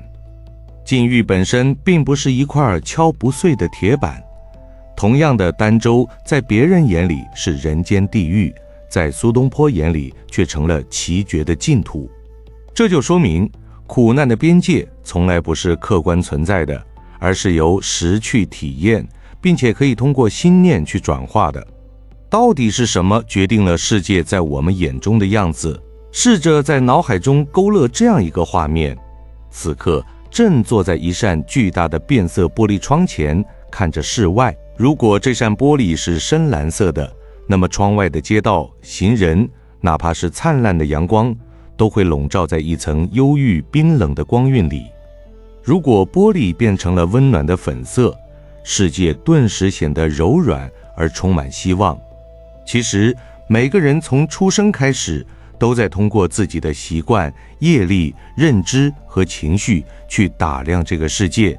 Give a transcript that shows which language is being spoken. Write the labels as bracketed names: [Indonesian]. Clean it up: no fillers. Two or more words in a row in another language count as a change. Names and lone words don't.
[Chinese] 境遇本身並不是一塊敲不碎的鐵板，同樣的儋州在別人眼裡是人間地獄，在蘇東坡眼裡卻成了奇絕的淨土。這就說明苦難的邊界從來不是客觀存在的，而是由識去體驗，並且可以通過心念去轉化的。到底是什麼決定了世界在我們眼中的樣子？試着在腦海中勾勒這樣一個畫面：此刻正坐在一扇巨大的變色玻璃窗前，看着室外。如果這扇玻璃是深藍色的，那麼窗外的街道、行人，哪怕是燦爛的陽光，都會籠罩在一層憂鬱冰冷的光暈裡。如果玻璃變成了溫暖的粉色，世界頓時顯得柔軟而充滿希望。其實每個人從出生開始，都在通過自己的習慣、業力、認知和情緒去打量這個世界。